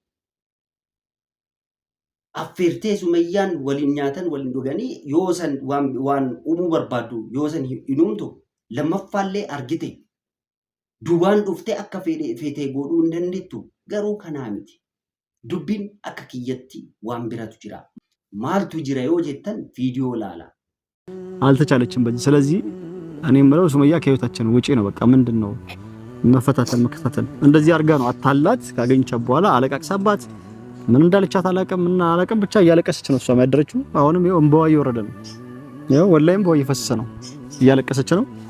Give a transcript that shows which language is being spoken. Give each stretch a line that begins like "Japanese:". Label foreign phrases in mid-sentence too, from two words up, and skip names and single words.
Oromo: Affeertee Sumayyaan waliin nyaatan waliin dhuganii yoo san waan uumuu barbaaddu yoo san hin uumtu lammaffaallee argite. Duubaan dhuftee akka feetee godhuu hin dandeettu garuu kanaa miti. Dubbiin akka kiyyatti waan biratu jira. Maaltu jira yoo jettan viidiyoo laala.
Amharic: አልተቻለችም በዚህ ስለዚህ እኔ የምለው ሱመያ ከህይወታችን ውጪ ነው በቃ ምንድነው መፈታተን መከታተል እንደዚህ አርጋ ነው አታላት ካገኘቻት በኋላ አለቃቅሳባት ምን እንዳለቻት አላቀም ብቻ እያለቀሰች ነው እሷ ያደረችው አሁንም ይሄው እንባዋ እየወረደ ነው ይሄው ወላሂም እንባዋ እየፈሰሰ ነው እያለቀሰች ነው